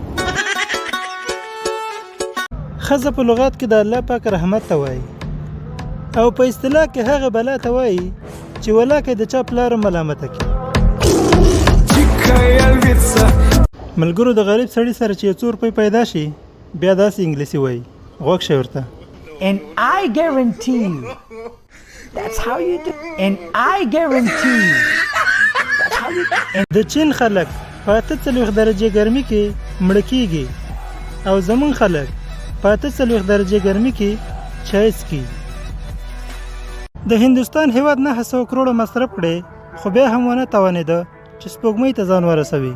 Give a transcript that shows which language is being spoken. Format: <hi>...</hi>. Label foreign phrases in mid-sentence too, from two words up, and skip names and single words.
<ps>ښځه په لغات کې د الله پاک رحمت ته وایي او په اصطلاح کې هغه بلا ته وایي چې ولاکه د چا پلار ملامته کړي. ملګرو د غریب سړي سره چې یو څو روپۍ پیدا شي بیا داسې انګلیسي وایي. غوږ شئ ورته.</ps> <en>And I guarantee you that's how you do and I guarantee you that's how you do.</en> <ps>د چین خلک په 48 درجې ګرمي کې مړه کېږي او زمون خلک په 48 درجې ګرمي کې چای څښي. د هندوستان هیواد 900 کروړه مصرف کړي خو بیا هم ونه توانېده چې سپوږمۍ ته ځان ورسوي.</ps>